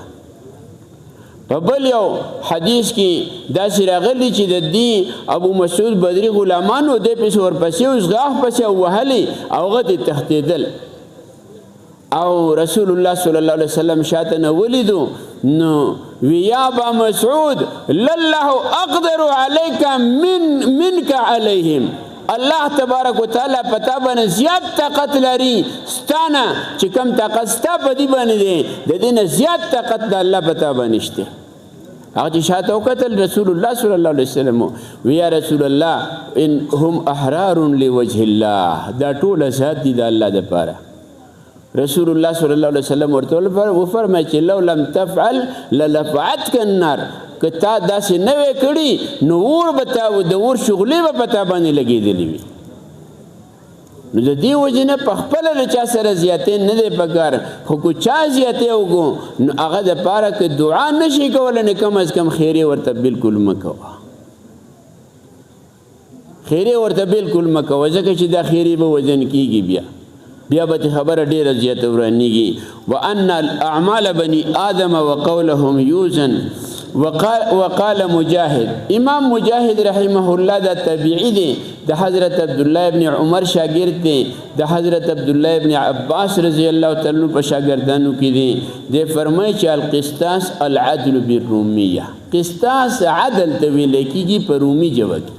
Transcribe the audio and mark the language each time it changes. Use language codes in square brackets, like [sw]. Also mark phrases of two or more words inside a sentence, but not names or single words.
[ps] په بل یو حدیث کې داسې راغلی چې د دې ابو مسعود بدري غلامانو دې پسې ورپسې اوس غاښ پسې وهلې او هغه دې تښتېدل او رسول الله [ar] صلی الله علیه وسلم [ps] شاته نه ولیدو نو وی [ar] یا ابا مسعود لله اقدر علیک منک علیهم الله تبارک وتعالی [ps] پتا باندې زیات طاقت لري ستانه چې کم طاقت ستا په دې باندې دی د دې نه زیات طاقت د الله پتا باندې شته. هغه چې شاته وکتل رسول الله [ar] صلی الله علیه وسلم [ps] وی [ar] یا رسول الله ان هم احرار لوجه الله [ps] دا ټول ذات دي د الله دپاره. رسول الله [ar] صلی الله علیه وسلم [ps] ورته وفرمایي چې [ar] لو لم تفعل للفعتك النار [ps] که تا داسې نه وی کړي نو اور به تا د اور شغلې به په تا باندې لګېدلې وي. نو د دې وجې نه په خپله د چا سره زیاتې نه دی پکار خو که چا زیاتې وکړو نو هغه دپاره که دعا نشي کولی نو [fa] کم از کم [ps] خیرې ورته بالکل مه کوه خیرې ورته بالکل مه کوه ځکه چې دا خیرې به وزن کېږي بیا به خبره ډیره زیاته ورانیږي. [ar] وان الاعمال بني آدم وقولهم یوزن وقال مجاهد [ps] امام مجاهد [ar] رحمه الله [ps] دا طبیعي دی د حضرت عبدالله ابن عمر شاگرد دی د حضرت عبدالله ابن عباس [ar] رضی الله تعالی [ps] په شاگردانو کې دی. دی فرمایي چې [ar] القسطاس العدل بالرومیه [ps] قسطاس عدل ته ویل کېږي په رومي ژبه کې.